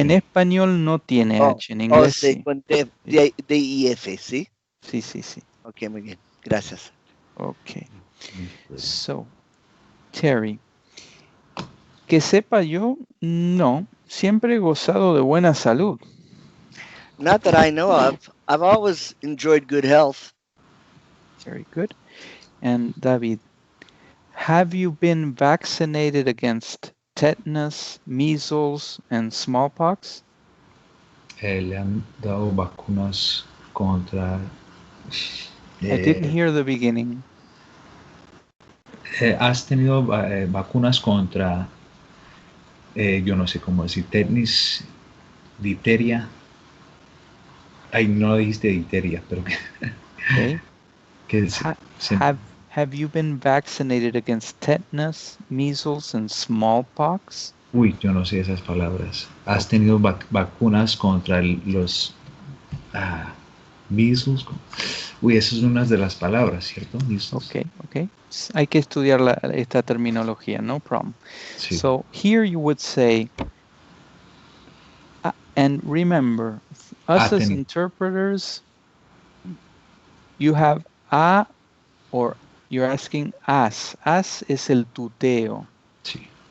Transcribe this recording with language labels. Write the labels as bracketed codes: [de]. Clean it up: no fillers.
[es] En español no tiene H, en inglés sí. Con D-I-F, ¿sí? Sí, sí, sí. Ok, muy bien. Gracias. [en] Okay. [es] So, Terry, que sepa yo, no, siempre he gozado de buena salud. [en] Not that I know of. I've always enjoyed good health. Very good. And David, have you been vaccinated against tetanus, measles, and smallpox? [es] Le han dado vacunas contra... [en] I didn't hear the beginning. [es] ¿Has tenido vacunas contra, yo no sé cómo decir, tetanus, difteria? Ay, no dijiste difteria, pero [en] Okay. [es] que [en] Have you been vaccinated against tetanus, measles, and smallpox? [es] Uy, yo no sé esas palabras. ¿Has tenido vacunas contra los measles? Uy, esas son unas de las palabras, ¿cierto? [en] Measles. Okay, okay. [es] Hay que estudiar esta terminología, [en] no problem. [es] Sí. [en] So here you would say, and remember, us as interpreters, you have a, or you're asking as. As is el tuteo. [es] Sí.